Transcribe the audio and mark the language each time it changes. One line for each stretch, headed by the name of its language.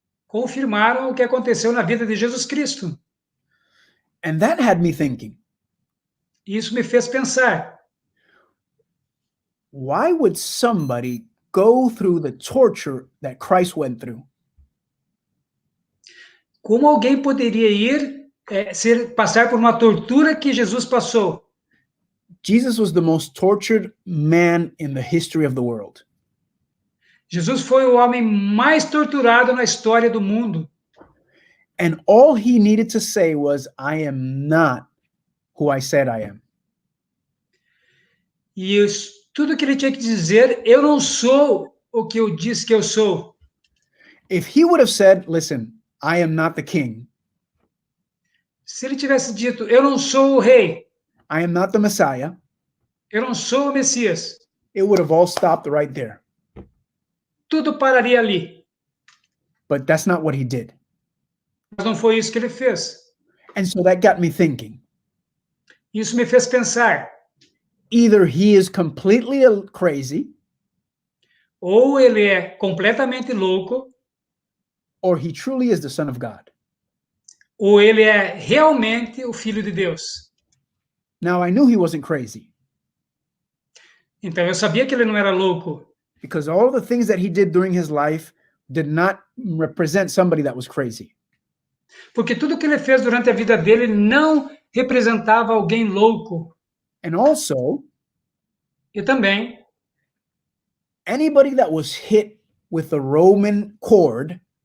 Portuguese: confirmaram o que aconteceu na vida de Jesus Cristo.
English: And that had me thinking.
Portuguese: Isso me fez pensar.
English: Why would somebody go through the torture that Christ went through?
Portuguese: Como alguém poderia passar por uma tortura que Jesus passou?
English: Jesus was the most tortured man in the history of the world.
Portuguese: Jesus foi o homem mais torturado na história do mundo.
English: And all he needed to say was, I am not who I said I am.
Portuguese: E tudo que ele tinha que dizer, eu não sou o que eu disse que eu sou.
English: If he would have said, listen, I am not the king,
Portuguese: Se ele tivesse dito, eu não sou o rei,
English: I am not the Messiah,
Portuguese: eu não sou o Messias,
English: it would have all stopped right there.
Portuguese: tudo pararia ali.
English: But that's not what he did.
Portuguese: Mas não foi isso que ele fez.
English: And so that got me thinking.
Portuguese: Isso me fez pensar.
English: Either he is completely crazy,
Portuguese: Ou ele é completamente louco,
English: or he truly is the Son of God.
Portuguese: ou ele é realmente o Filho de Deus.
English: Now, I knew he wasn't crazy
Portuguese: Então eu sabia que ele não era louco,
English: because all the things that he did during his life did not represent somebody that was crazy.
Portuguese: porque tudo que ele fez durante a vida dele não representava alguém louco.
English: And also,
Portuguese: E também,
English: anybody that was hit with a Roman cord